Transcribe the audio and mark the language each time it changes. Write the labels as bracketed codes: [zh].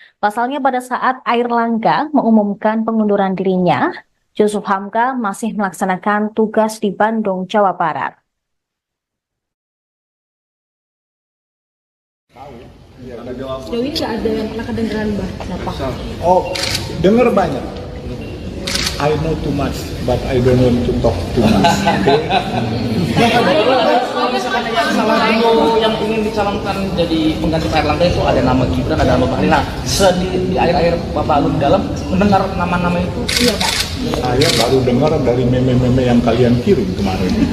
[id] Pasalnya pada saat Airlangga mengumumkan pengunduran dirinya, Jusuf Hamka masih melaksanakan tugas di Bandung, Jawa Barat. Sejauh ini nggak ada yang pernah kedengeran Bapak? Oh, dengar banyak. [en] I know too much, but I don't want to talk too much. [id] Kalau misalkan yang salah dulu yang ingin dicalonkan jadi pengganti Pak Erlangga itu ada nama Gibran, ada nama Bahlil. Nah, di akhir-akhir Bapak Alun dalam mendengar nama-nama itu, iya Pak. Saya baru dengar dari meme-meme yang kalian kirim kemarin.